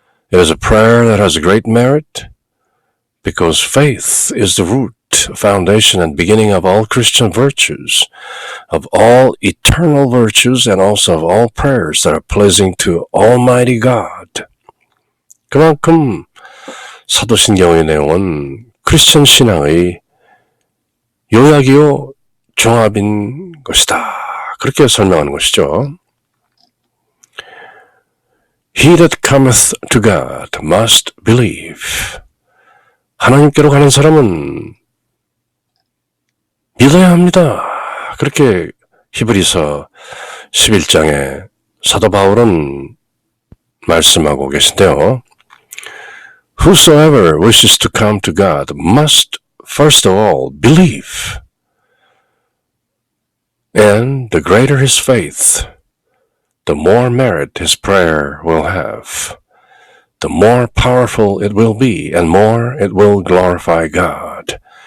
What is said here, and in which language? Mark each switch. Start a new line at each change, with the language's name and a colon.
English: It is a prayer that has great merit because faith is the root, foundation, and beginning of all Christian virtues, of all eternal virtues, and also of all prayers that are pleasing to Almighty God.
Korean: 그만큼 사도신경의 내용은 크리스천 신앙의 요약이요 종합인 것이다. 그렇게 설명하는 것이죠.
English: He that cometh to God must believe.
Korean: 하나님께로 가는 사람은 믿어야 합니다. 그렇게 히브리서 11장에 사도 바울은 말씀하고 계신데요.
English: Whosoever wishes to come to God must first of all believe. And the greater his faith, the more merit his prayer will have, the more powerful it will be, and more it will glorify God.